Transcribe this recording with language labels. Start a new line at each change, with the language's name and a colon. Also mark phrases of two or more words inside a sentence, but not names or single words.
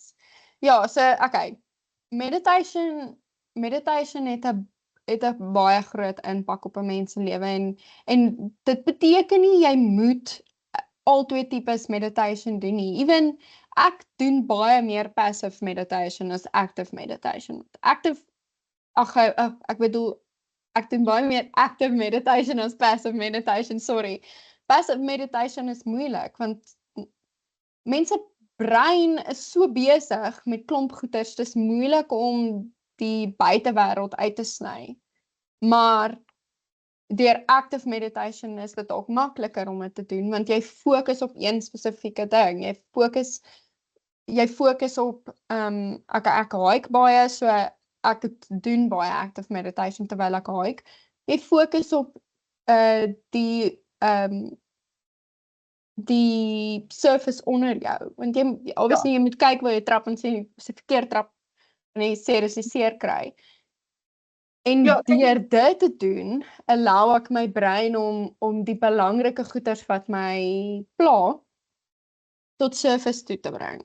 Afrikaans: Ja, so okay. Meditation het 'n baie groot impak op 'n mens se lewe en dit beteken nie jy moet al twee tipes meditation doen nie. Even ek doen baie meer
English: passive meditation
Afrikaans: as
English: active meditation.
Afrikaans: Ek doen baie meer
English: active meditation
Afrikaans: as
English: passive meditation, sorry. Passive meditation
Afrikaans: is moeilik want mense brein is so besig met klomp goeters, dis moeilik om die buitewêreld uit te sny. Maar deur
English: active meditation
Afrikaans: is dit ook makliker om dit te doen want jy fokus op een spesifieke ding. Jy fokus op ek hike baie, so ek doen baie
English: active meditation
Afrikaans: terwyl ek hike. Jy fokus op die surface onder jou, want jy obviously jy moet kyk waar jy trap en sê as jy verkeerd trap en jy seer kry. En deur dit te doen, allow ek my brein om die belangrike goeters wat my pla tot surface toe te bring.